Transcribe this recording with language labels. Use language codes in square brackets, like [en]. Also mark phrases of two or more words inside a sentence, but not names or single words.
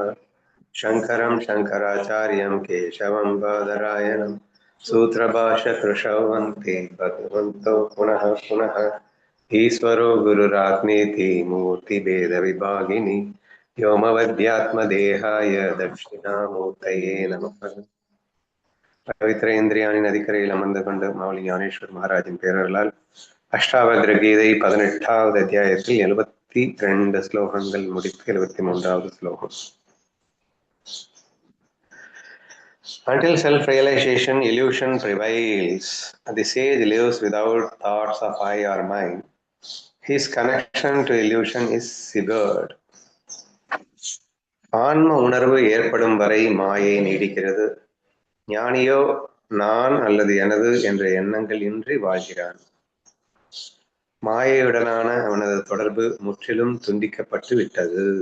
[sa] शङ्करं शङ्कराचार्यं केशवं बादरायणं सूत्रभाष्यकृशौ वन्ते भगवन्तौ पुनः पुनः। ईश्वरो गुरुरात्मेति मूर्तिभेदविभागिनि व्योमवद्यात्मदेहाय दक्षिणामूर्तये नमः। [ta] பவித்திர இந்திரியானின் நதிக்கரையில் அமர்ந்து கொண்டு மாவலி ஞானேஸ்வர் மகாராஜின் பேரர்களால் அஷ்டாவக்ர கீதை 18வது அத்தியாயத்தில் 72 ஸ்லோகங்கள் முடித்து 73வது ஸ்லோகம். [en] Until self-realization, illusion prevails. The sage lives without thoughts of I or mine. His connection to illusion is severed. [ta] ஆன்ம உணர்வு ஏற்படும் வரை மாயை நீடிக்கிறது. ஞானியோ நான் அல்லது எனது என்ற எண்ணங்கள் இன்றி வாழ்கிறான். மாயையுடனான அவனது தொடர்பு முற்றிலும் துண்டிக்கப்பட்டு விட்டது.